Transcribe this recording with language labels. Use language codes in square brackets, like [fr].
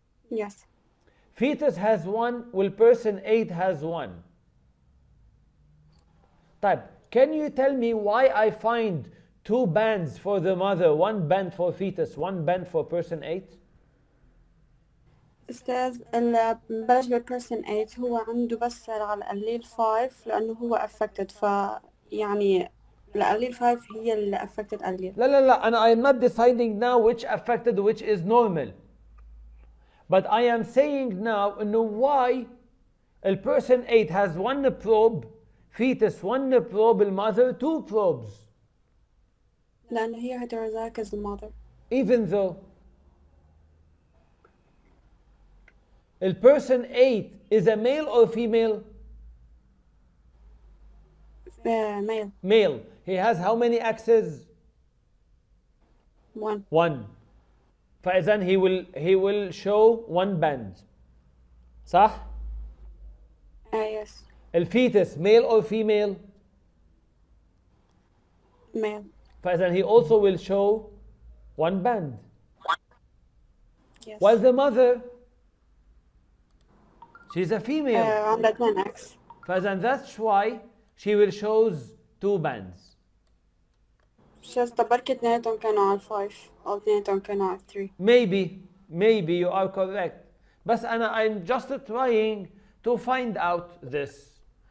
[en] Yes. Fetus has one, while person 8 has one. Type. Can you tell me why I find 2 bands for the mother, 1 band for fetus, 1 band for person 8? [ar] أستاذ بلش بالبيرسون 8 هو عنده بس على القليل 5 لأنه هو affected يعني القليل 5 هي اللي affected قليل. لا لا لا أنا [en] I am not deciding now which affected which is normal. But I am saying now إنه why the person 8 has 1 probe, fetus 1 probe, المother 2 probes. [ar] لأنه هي [en] heterozygous mother. Even though the person 8 is a male or female? Male. Male. He has how many X's? 1. 1. فإذن he will show 1 band. [ar] صح؟ [en] Yes. الفيتس male or female? Male. فإذن he also will show 1 band. Yes. While the mother, she's a female. [ar] عندها 2X. [en] فإذن that's why she will shows 2 bands. [ar] شاز بركي اثنيناتهم كانوا على 5 أو اثنيناتهم كانوا على 3. [en] Maybe you are correct. بس I'm just trying to find out this.